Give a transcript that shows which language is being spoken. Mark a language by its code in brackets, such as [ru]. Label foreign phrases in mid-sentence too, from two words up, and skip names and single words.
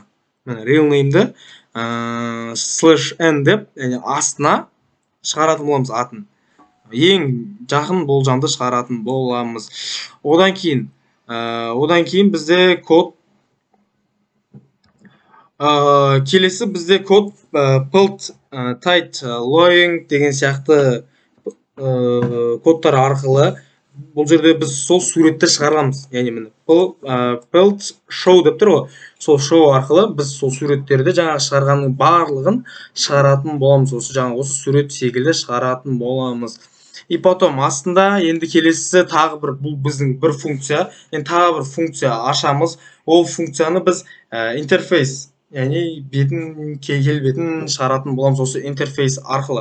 [kk] Міне [en] real name'ді [kk] /n деп, яғни астына шығаратын боламыз атын. Ең жақын болжамды шығаратын боламыз. Одан кейін бізде код келесі бізде код [en] build tight lowing [kk] деген сияқты кодтар арқылы бұл жерде біз сол суретті шығарамыз. Яғни міне [en] build show [kk] деп тұр ғой. Сол show арқылы біз сол суреттерді жаңағы шығарғанның барлығын шығаратын боламыз. Осы сурет секілді шығаратын боламыз. [ru] И потом [kk] астында енді келесі тағы бұл біздің бір функция. Енді тағы бір функция ашамыз. Ол функцияны біз интерфейс, яғни келбетін шығаратын боламыз осы интерфейс арқылы.